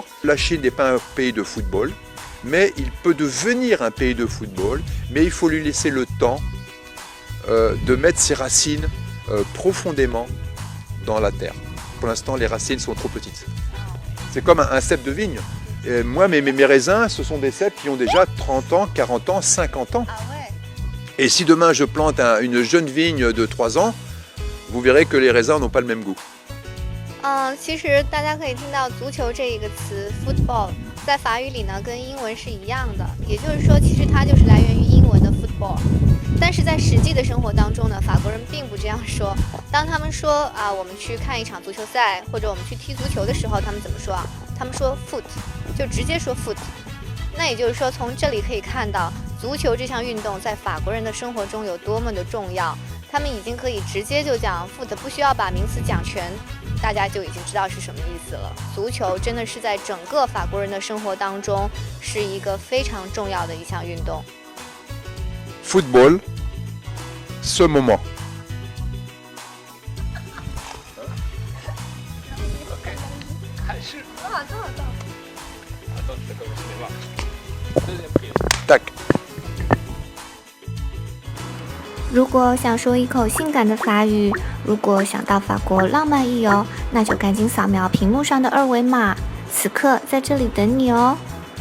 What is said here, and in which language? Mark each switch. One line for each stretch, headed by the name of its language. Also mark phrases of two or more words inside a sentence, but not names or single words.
French: La Chine n'est pas un pays de football, mais il peut devenir un pays de football, mais il faut lui laisser le temps de mettre ses racines profondément dans la terre. Pour l'instant, les racines sont trop petites. C'est comme un cep de vigne. Et moi, mes raisins, ce sont des ceps qui ont déjà 30 ans, 40 ans, 50 ans. Ah ouais. Et si demain je plante une jeune vigne de 3 ans, vous verrez que les raisins n'ont pas le même goût.
Chinese: 其实大家可以听到足球这一个词 football 在法语里呢跟英文是一样的，也就是说其实它就是来源于英文的 football。但是在实际的生活当中呢，法国人并不这样说。当他们说啊，我们去看一场足球赛，或者我们去踢足球的时候，他们怎么说啊？他们说 foot， 就直接说 foot。那也就是说，从这里可以看到，足球这项运动在法国人的生活中有多么的重要。他们已经可以直接就讲 foot， 不需要把名词讲全，大家就已经知道是什么意思了。足球真的是在整个法国人的生活当中是一个非常重要的一项运动。
French: Football, ce moment. Tac.
Chinese: 如果想说一口性感的法语，如果想到法国浪漫一游，那就赶紧扫描屏幕上的二维码，此刻在这里等你哦。